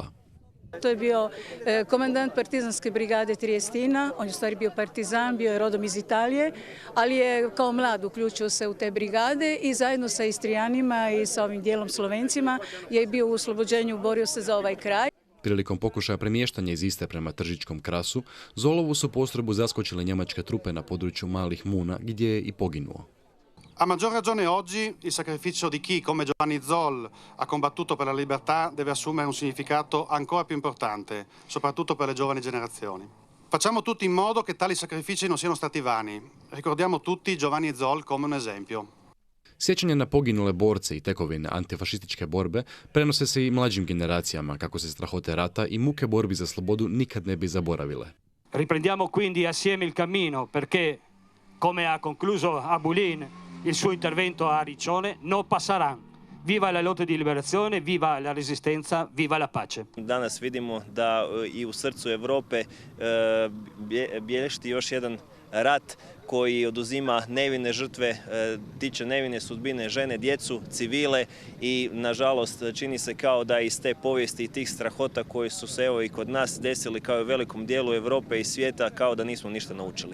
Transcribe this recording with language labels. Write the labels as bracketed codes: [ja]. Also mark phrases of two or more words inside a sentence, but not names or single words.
[hr] To je bio komandant partizanske brigade Triestina, on je u stvari bio partizan, bio je rodom iz Italije, ali je kao mlad uključio se u te brigade i zajedno sa Istrijanima i sa ovim dijelom Slovencima je bio u oslobođenju, borio se za ovaj kraj. Prilikom pokušaja premještanja iz Istre prema Tržičkom krasu, Zolovu su postrojbu zaskočile njemačke trupe na području Malih Muna, gdje je i poginuo. [it] A maggior ragione oggi il sacrificio di chi, come Giovanni Zoll, ha combattuto per la libertà deve assumere un significato ancora più importante, soprattutto per le giovani generazioni. Facciamo tutti in modo che tali sacrifici non siano stati vani. Ricordiamo tutti Giovanni Zoll come un esempio. [hr] Sjećanje na poginule borce i tekovine antifašističke borbe prenose se i mlađim generacijama kako se strahote rata i muke borbi za slobodu nikad ne bi zaboravile. [it] Riprendiamo quindi assieme il cammino perché, come ha concluso Abulin, il suo intervento a Riccione, [es] non passaran. [it] Viva la lotta di liberazione, viva la resistenza, viva la pace. [hr] Danas vidimo da i u srcu Europe bježiti još jedan rat koji oduzima nevine žrtve, tiče nevine sudbine žene, djecu, civile i nažalost čini se kao da iz te povijesti i tih strahota koji su se evo i kod nas desili kao i u velikom dijelu Europe i svijeta kao da nismo ništa naučili.